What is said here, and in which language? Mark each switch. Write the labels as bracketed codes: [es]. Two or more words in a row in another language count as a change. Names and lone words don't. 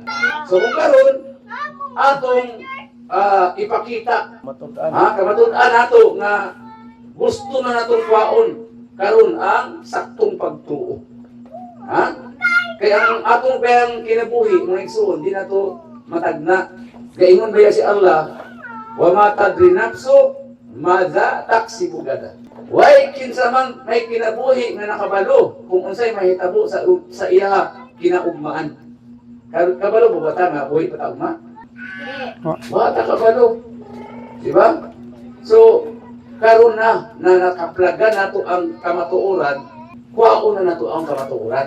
[ceb] So kung karon atong ipakita kamatud-an nato nga gusto na natong kwaon karon ang saktong pagtuo. Ha? Kaya ang atong bayang kinabuhi mga igsoon di nato matagna. Gaingon ba si Allah, [ar] وما تدري نفس ماذا تكسب غدا. [ceb] Way kinsa man may kinabuhi nga nakabalo kung unsay mahitabo sa iya kinaugmaan. Kabalo mo ba ta nga buhi pa ta ugma? Bata kabalo. Di ba? So, karon na nakaplaga nato ang kamatuoran, kuwaon na nato ang kamatuoran.